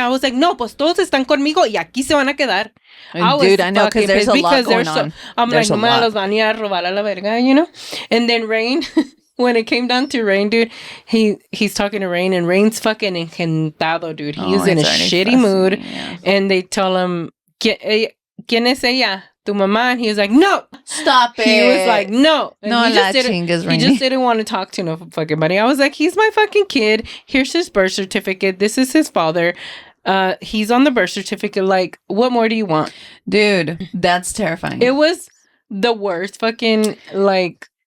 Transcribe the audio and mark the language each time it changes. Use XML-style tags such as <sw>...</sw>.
<en>I was like,</en> <es>no, pues todos están conmigo y aquí se van a quedar.</es> <en>Dude, I know, because there's a lot going on. I'm like,</en> <es>no me los van a robar a la verga,</es> <en>you know? And then Rain... When it came down to Rain, dude, he's talking to Rain, and Rain's fucking encantado, dude. He's in a shitty mood. Yeah. And they tell him,</en> <es>¿Quién es ella? Tu mamá?</es> <en>And he was like, no. Stop it. He was like, no. And no, he just didn't want to talk to no fucking buddy. I was like, he's my fucking kid. Here's his birth certificate. This is his father. He's on the birth certificate. Like, what more do you want? Dude, that's terrifying. It was the worst fucking, like...</en>